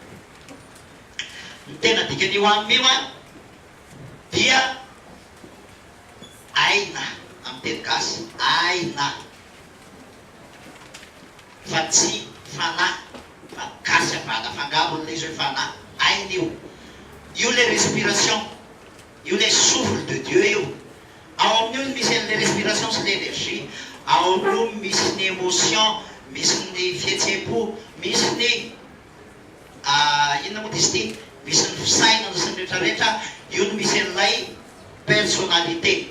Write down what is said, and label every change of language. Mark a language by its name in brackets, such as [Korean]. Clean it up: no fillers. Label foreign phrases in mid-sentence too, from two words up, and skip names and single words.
[Malagasy] Ny tena dikany io aminy io a dia aina amin'ny teny gasy, aina fa tsy fanahy, fa gasy avana fangaron'ilay izy hoe fanahy, aina io. Io le respiration, io le [French] souffle de Dieu [Malagasy] io. Ao amin'io misy an'le respiration sy l'énergie, ao amin'io misy ny émotion, misy ny fihetsepo, misy ny inona moa dizy ty, misy ny fisainana sy ny rehetrarehetra, io no misy an'ilay personnalité.